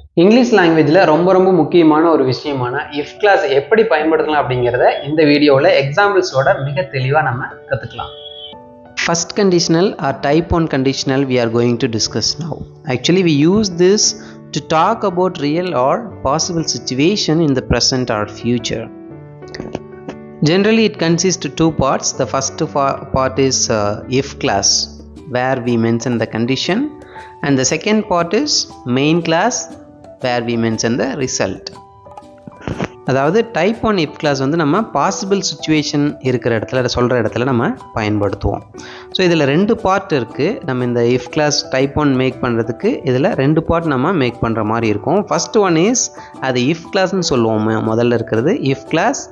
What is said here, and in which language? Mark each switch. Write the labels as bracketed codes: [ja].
[ta] English லாங்குவேஜில் ரொம்ப முக்கியமான ஒரு விஷயமான இஃப் கிளாஸ் எப்படி பயன்படுத்தலாம் அப்படிங்கிறத இந்த வீடியோவில் எக்ஸாம்பிள்ஸோட மிக தெளிவாக நம்ம கற்றுக்கலாம். [en] First conditional or type 1 conditional we are going to discuss now. Actually we use this to talk about real or possible situation in the present or future. Generally it consists of two parts. The first part is if class where we mention the condition, and the second part is main class where we mention the result. [ta] அதாவது type 1 if class வந்து நம்ம possible situation இருக்கிற இடத்துல சொல்கிற இடத்துல நம்ம பயன்படுத்துவோம். So இதில் ரெண்டு பார்ட் இருக்குது. நம்ம இந்த இஃப் கிளாஸ் டைப் 1 மேக் பண்ணுறதுக்கு இதில் ரெண்டு பார்ட் நம்ம மேக் பண்ணுற மாதிரி இருக்கும். [en] first one is [ta] அது இஃப் கிளாஸ்ன்னு சொல்லுவோம். முதல்ல இருக்கிறது இஃப் கிளாஸ்.